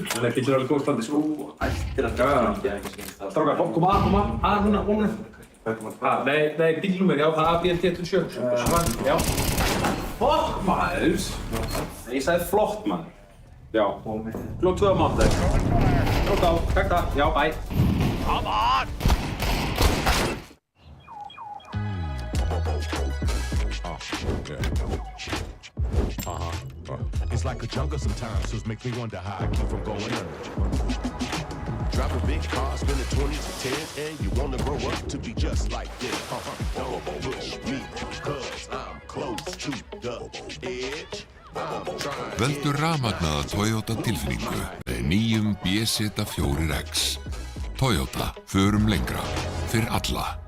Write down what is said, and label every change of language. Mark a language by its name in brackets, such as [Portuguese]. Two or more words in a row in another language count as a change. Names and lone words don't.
[Icelandic] Það getur alveg góð standi. Þú ættir að draga hann ekki. Strákar, koma að núna. Nei, bílnúmer, já, það BLT27. Já. Flott maður! Ég sagði flott maður. Já. Klokk 2 á mánudag. Klokk á, takk það. Já, [English] bye. Come on! It's like a jungle sometimes, so it makes me wonder how I keep from going under. Drive a big car, spending 20s and 10s, and you wanna grow up to be just like this. Don't push me, cause I'm close to the edge. [Icelandic] Veldu rafmagnaða Toyota tilfinningu með nýjum BZ4X. Toyota, förum lengra, fyrir alla.